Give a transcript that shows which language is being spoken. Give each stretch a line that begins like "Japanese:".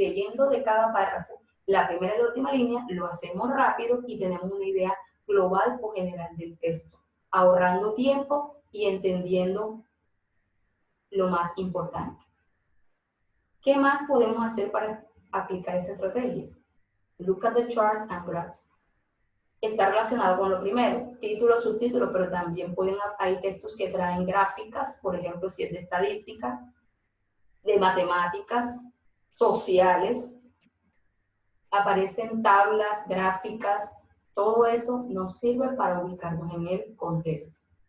Spanish: Leyendo de cada párrafo, la primera y la última línea, lo hacemos rápido y tenemos una idea global o general del texto, ahorrando tiempo y entendiendo lo más importante. ¿Qué más podemos hacer para aplicar esta estrategia?
English: Look at the charts and graphs.
Spanish: Está relacionado con lo primero, título, subtítulo, pero también hay textos que traen gráficas, por ejemplo, si es de estadística, de matemáticas, sociales, aparecen tablas, gráficas, todo eso nos sirve para ubicarnos en el contexto.